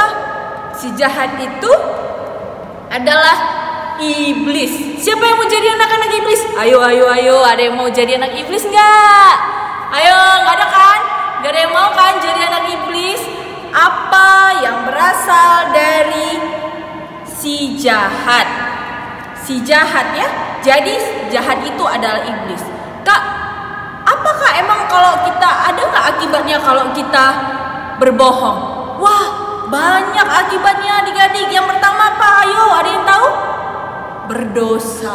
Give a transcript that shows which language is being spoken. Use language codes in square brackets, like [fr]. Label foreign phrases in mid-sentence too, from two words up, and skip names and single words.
[id] Si jahat itu adalah iblis. Siapa yang mau jadi anak-anak iblis? Ayo, ada yang mau jadi anak iblis nggak? Ayo, nggak ada kan? Nggak ada yang mau kan jadi anak iblis? Apa yang berasal dari si jahat? Si jahat ya. Jadi jahat itu adalah iblis. Kak, apakah emang kalau kita ada nggak akibatnya kalau kita berbohong? Wah, banyak akibatnya adik-adik. Yang pertama apa? Ayo, ada yang tahu? Berdosa.